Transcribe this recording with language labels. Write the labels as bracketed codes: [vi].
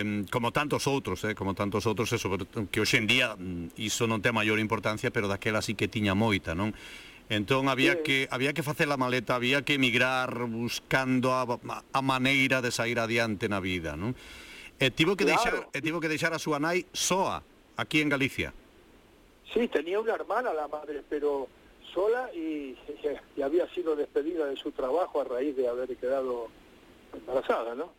[gl] Como tantos outros, sobre que hoxe en día iso non ten maior importancia, pero daquela sí que tiña moita, non? Entón había que facer a maleta, había que emigrar buscando a maneira de sair adiante na vida, non? tivo que deixar a súa nai soa aquí en Galicia. [es] Sí, tenía una hermana la madre, pero sola y había sido despedida de su trabajo a raíz de haber quedado embarazada, ¿no?